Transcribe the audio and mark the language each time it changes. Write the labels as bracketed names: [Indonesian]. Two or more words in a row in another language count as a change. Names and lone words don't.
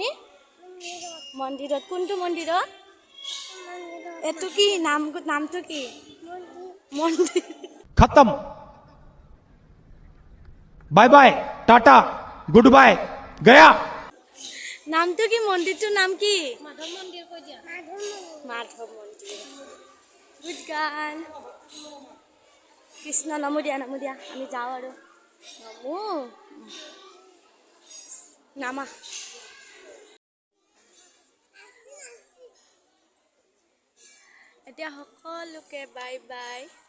[Assamese] মন্দিৰত। কোনটো মন্দিৰত? এটো কি নামটো কি? মন্দিৰ। [Hindi] खत्म [English] bye bye tata good bye [Hindi] गया [Assamese] নামটো কি মন্দিৰটোৰ নাম কি মাধৱ মন্দিৰ কৈ দিয়া মাধৱ মন্দিৰ [English] good girl [Assamese] কৃষ্ণ নামো দিয়া আমি যাওঁ আৰু নামো নামা এতিয়া সকলোকে [English] bye bye